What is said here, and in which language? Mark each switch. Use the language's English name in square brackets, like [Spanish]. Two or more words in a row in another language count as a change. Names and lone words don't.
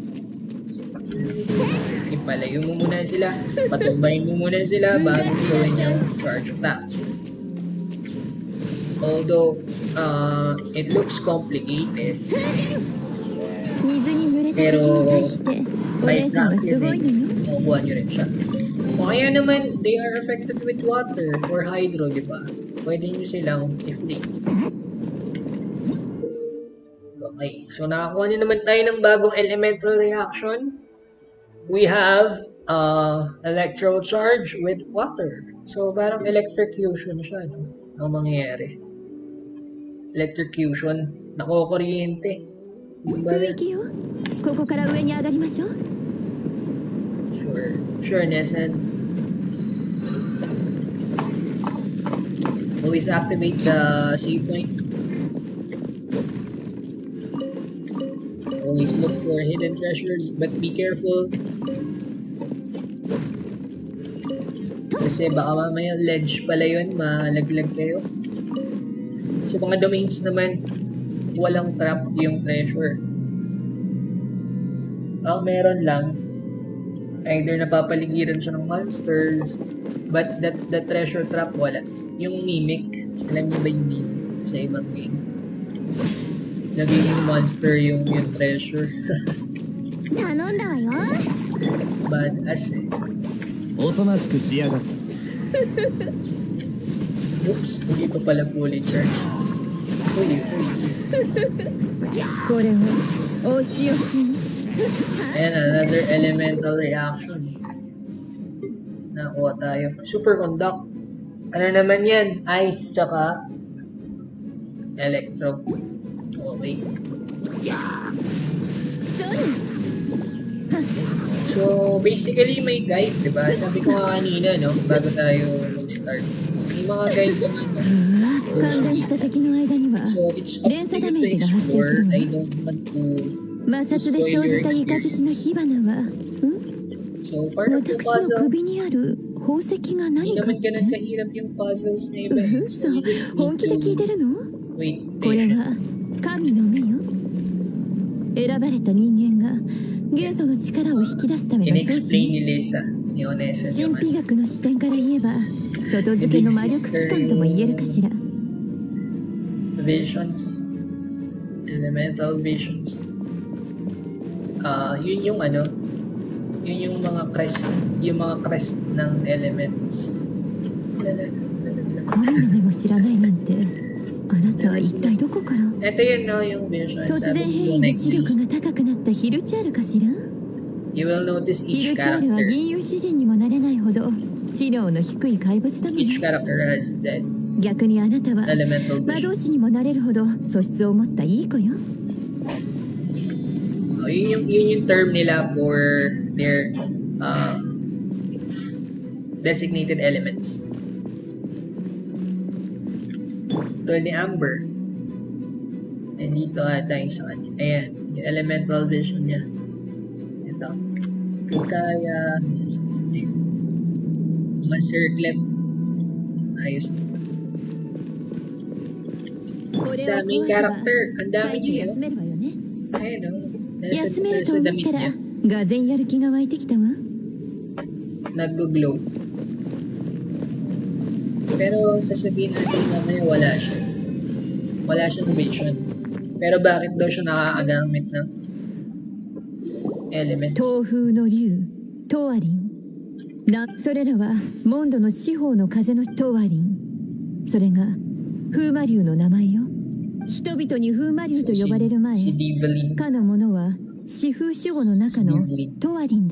[Filipino] Ipalayo mo muna sila, patumbayin mo muna sila bago mo gawin yung [English] charge attack. Although, it looks complicated, [Japanese] 水に濡れた敵 [Filipino] pero [Japanese] に対してお [English] by [Japanese] 姉さんはすごいのよ [English] practicing, [Filipino] makukuha nyo rin siya. O kaya naman, [English] they are affected with water or hydro, [Filipino] di ba? Pwede nyo silang i-freeze. [English] Okay, so [Filipino] nakakuha nyo naman tayo ng bagong [English] elemental reaction. We have electro charge with water. [Filipino] So parang electrocution siya, no? Ang mangyayari. Electrocution, nakukuryente. [Japanese] 空域よここから上に上がりましょう [English] Sure, Nessen. Always activate the save point. Always look for hidden treasures, but be careful. [Filipino] Kasi baka mamaya ledge pala yun, malaglag kayo. Sa mga domains naman, walang trap yung treasure. Ang meron lang, either napapaligiran siya ng monsters, [English] but the treasure trap [Filipino] wala. Yung mimic, alam niyo ba yung mimic sa ibang game? Nagiging monster yung treasure. [Japanese] 頼んだわよ [English] Badass eh. [Japanese] おとなしくしやがって [English] Oops, [Filipino] hindi pa pala [English] fully charged. [Filipino] Uy. [Japanese] これはお仕置き [English] And another elemental reaction. [Filipino] Nakuha tayo. Superconduct. Ano naman yan? Ice tsaka electro. [English] Okay. [Filipino] So, basically may guide, di ba? Sabi ko nga kanina, no? Bago tayo mag-start. May mga guide ko nga, no? [Japanese] 関連した敵の間には [English] So, it's up to [Japanese] 連 [English] you [Japanese] 鎖 [English] to [Japanese] ダメージが発生す [English] explore. [Japanese] るの [English] I don't want to... [Japanese] 摩擦で生じたイカズチの火花は [English] So, part of the [Japanese] 私の [English] puzzle, [Japanese] 首にある宝石が [Filipino] hindi [Japanese] 何かっ [Filipino] naman [Japanese] て [Filipino] ganun kahirap yung puzzles na iba. eh. [Japanese] 嘘 [English] So, you just [Japanese] 本 [English] need [Japanese] 気で聞いて [English] to [Japanese] るの [English] wait [Japanese] これ [English] patient. [Japanese] は神の目よ選ばれた人間が元素の力を引き出すための装 [Filipino] In-explain [Japanese] 置 [Filipino] ni Lisa, ni Onesa [Japanese] 神 [Filipino] yung [Japanese] 秘学の視点から言えば外付けの魔力機関とも言えるかしら [English] visions, elemental visions. [Filipino] Yun yung ano, yun yung mga crest ng elements. [Japanese] 神の目も知らないなんてあなたは一体どこから [Filipino] Ito yun, no, yung visions. [Japanese] 突然 [Filipino] Sabi ko, [Japanese] 変異の [English] like [Japanese] 知力 [English] this. [Japanese] が高くなったヒルチャールかしら [English] You will notice [Japanese] ヒ [English] each [Japanese] ルチャールは [English] character. [Japanese] 銀融詩人にもなれないほど知能の低い怪物だも [English] Each [Japanese] の [English] character has that [Japanese] 逆にあなたは [English] elemental [Japanese] 魔導 [English] vision. [Japanese] 士にもなれるほど素質を持ったいい子よ [Filipino] Yun yung term nila [English] for their designated elements. [Filipino] Ito ni Amber. And dito ata yung sa kanya. Ayan, yung [English] elemental vision [Filipino] niya. Ito. Kaya, mga circlet. Ayos. Sa main character, ang dami [Japanese] 早く [Filipino] niya [Japanese] 休めるわよね [Filipino] Ayun o. [Japanese] 休めると [Filipino] Nasa [Japanese] 思っ [Filipino] damit [Japanese] たら [Filipino] niya. [Japanese] がぜんやる気が湧いてきたわ [Filipino] Nag-glow. Pero sasabihin natin mamaya wala siya. Wala siyang vision. Pero bakit daw siya nakakagamit ng elements? [Japanese] 東風の竜トワリンそれらはモンドの四方の風のトワリンそれが風魔竜の名前よ人々に風魔竜と呼ばれる前 [Filipino] Si Divalin. [Japanese] かの者は四風守護の中のトワリンだった